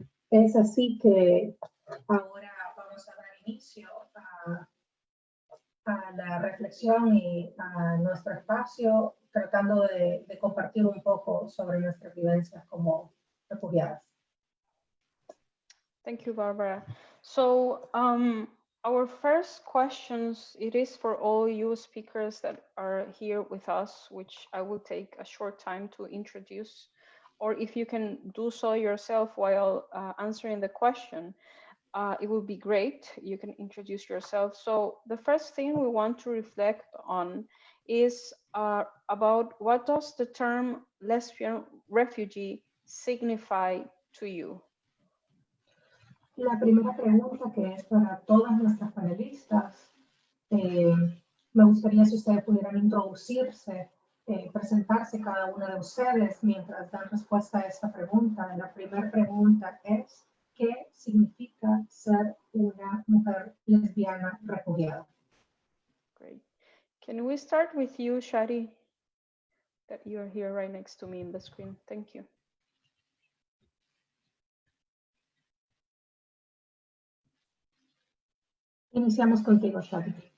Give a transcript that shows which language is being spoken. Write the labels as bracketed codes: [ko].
[es] Es así que ahora vamos a dar inicio a la reflexión y a nuestro espacio, tratando de compartir un poco sobre nuestras vivencias como refugiadas. [en] Thank you, Barbara. So our first questions, it is for all you speakers that are here with us, which I will take a short time to introduce, or if you can do so yourself while answering the question, it would be great. You can introduce yourself. So the first thing we want to reflect on is about what does the term lesbian refugee signify to you? [es] La primera pregunta, que es para todas nuestras panelistas, me gustaría si ustedes pudieran introducirse, presentarse cada una de ustedes mientras dan respuesta a esta pregunta. La primera pregunta es, ¿qué significa ser una mujer lesbiana refugiada? [en] Great. Can we start with you, Shadi, that you're here right next to me in the screen? Thank you. [es] Iniciamos contigo, Shadi.